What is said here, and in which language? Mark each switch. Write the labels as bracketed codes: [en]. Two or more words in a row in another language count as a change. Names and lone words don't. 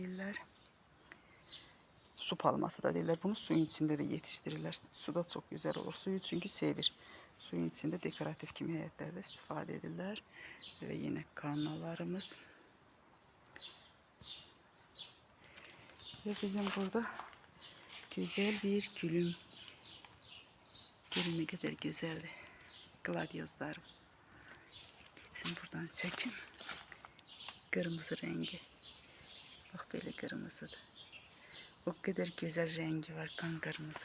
[az] Yaponska zontik deyirlər. su palması da deyirlər. Bunu suyun içində də yetişdirirlər. Suda çox gözəl olur. Suyu çünki sevir. Suyun içində dekorativ kimi həyətlərdə istifadə edirlər. Və yenə kannalarımız. Və bizim burada güzel bir gülüm. [tr] Görün ne kadar güzeldi. Gladyozlarım. Geçin buradan çekin. Kırmızı rengi. Bak böyle kırmızıdır. O kadar güzel rengi var, kan kırmızı.